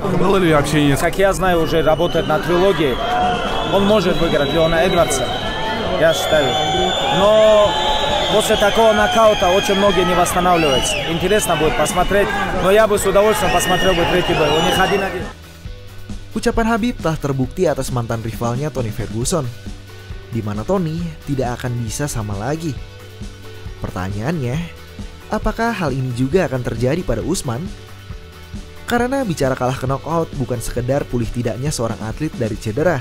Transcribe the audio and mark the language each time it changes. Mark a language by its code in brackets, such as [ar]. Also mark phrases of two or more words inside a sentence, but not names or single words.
[ru] Было ли общение? Как я знаю, уже работает на трилогии, он может выиграть Леона Эдвардса, я считаю. Но после такого нокаута очень многие не восстанавливаются. Интересно будет посмотреть, но я бы с удовольствием посмотрел бы третий бой. У них 1-1. [id] Ucapan Khabib telah terbukti atas mantan rivalnya Tony Ferguson, di mana Tony tidak akan bisa sama lagi. Pertanyaannya, apakah hal ini juga akan terjadi pada Usman? Karena bicara kalah ke knockout bukan sekedar pulih tidaknya seorang atlet dari cedera.